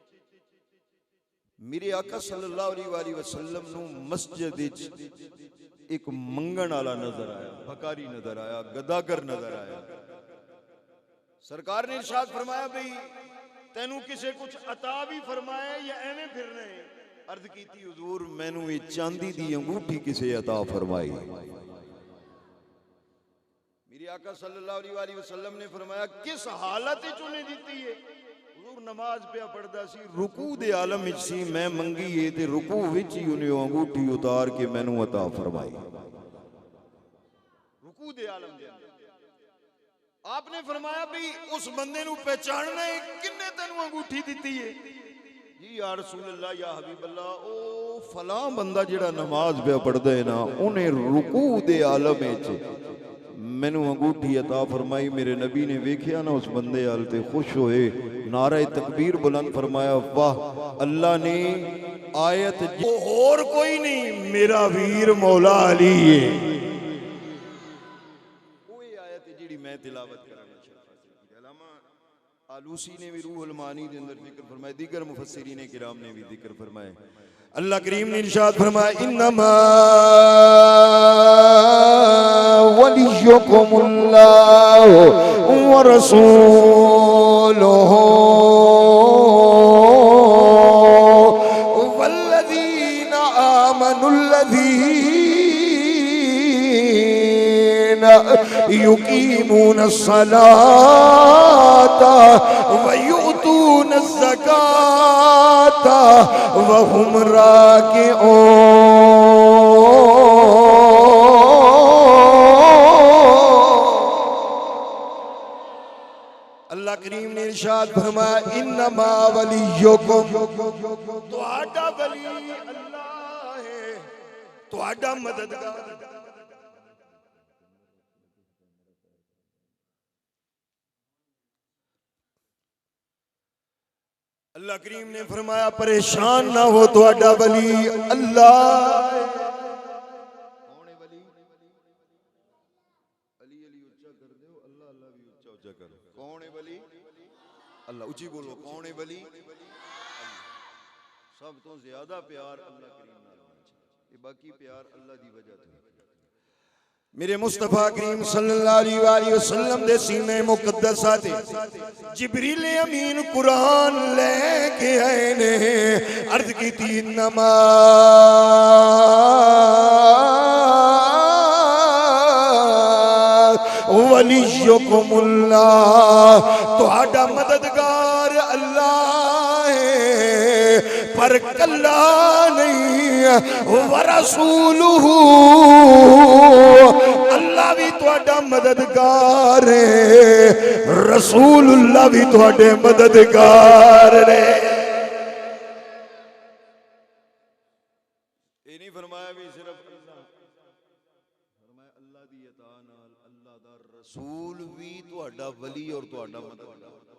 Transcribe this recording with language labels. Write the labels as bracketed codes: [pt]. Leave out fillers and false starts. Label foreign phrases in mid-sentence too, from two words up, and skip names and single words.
[pa] میرے آقا [ar] صلى الله عليه وسلم [pa] نوں مسجد وچ اک منگن والا نظر آیا، بھکاری نظر آیا، گداگر نظر آیا. سرکار نے ارشاد فرمایا، بھائی تینوں کسے کجھ عطا بھی فرمایا یا ایویں پھر رہے? عرض کی حضور، مینوں یہ چاندی دی انگوٹھی کسے عطا فرمائی? میرے آقا [ar] صلى الله عليه وسلم [pa] نے فرمایا، کس حالت وچ اونہاں دتی ہے? حضور نماز پے پڑھدا سی، رکوع دے عالم وچ سی، میں منگی ہے تے رکوع وچ ہی اونہاں انگوٹھی اتار کے مینوں عطا فرمائی. رکوع دے عالم دے آپنے فرمایا، بھی اس بندے نوں پہچاننا ہے، کنے تینوں انگوٹھی دتی ہے? जी [ar] يا رسول الله، يا حبيب الله, [pa] او فلاں بندہ جیہڑا نماز پے پڑھدا ہے نا، اونہاں رکوع دے عالم وچ مینوں انگوٹھی عطا فرمائی. میرے نبی نے ویکھیا نا اس بندے حال تے خوش ہوئے، نعرہ تکبیر بلند فرمایا، واہ, اللہ نے آیت اور کوئی نہیں، میرا ویر مولا علی ہے، کوئی آیت جہڑی میں تلاوت کرانا. علامہ آلوسی نے بھی روح المعانی دے اندر ذکر فرمایا، دیگر مفسرین کرام نے بھی ذکر فرمایا. اللہ کریم نے ارشاد فرمایا, [ar] إنما وليكم الله ورسوله والذين آمنوا الذين يقيمون الصلاة ويؤتون الزكاة وهم راكعون. [pa] اللہ کریم نے ارشاد فرمایا, [ar] إنما وليكم, [pa] تہاڈا ولی اللہ ہے، تہاڈا مددگار. اللہ کریم نے فرمایا، پریشان نہ ہو، تہاڈا ولی اللہ. کون ہے ولی? علی علی اچا کر دو، اللہ اللہ بھی اچا اچا کرو. کون ہے ولی؟ اللہ۔ اچی بولو، کون ہے ولی? سب توں زیادہ پیار اللہ کریم نال ہونا چاہیے، یہ باقی پیار اللہ دی وجہ توں. میرے مصطفیٰ کریم [ar] صلى الله عليه وسلم [pa] دے سینے مقدسہ تے جبریل امین قرآن لے کے آئے نے. عرض کیتی, [ar] إنما وليكم الله, [pa] تہاڈا مددگار اللہ ہے، پر کلا نہیں, [ar] ورسوله, [pa] اللہ بھی تہاڈا مددگار ہے، رسول اللہ بھی تہاڈے مددگار ہے. یہ نہیں فرمایا بھی صرف اللہ، فرمایا اللہ دی عطا نال اللہ دا رسول بھی تہاڈا ولی اور تہاڈا مددگار.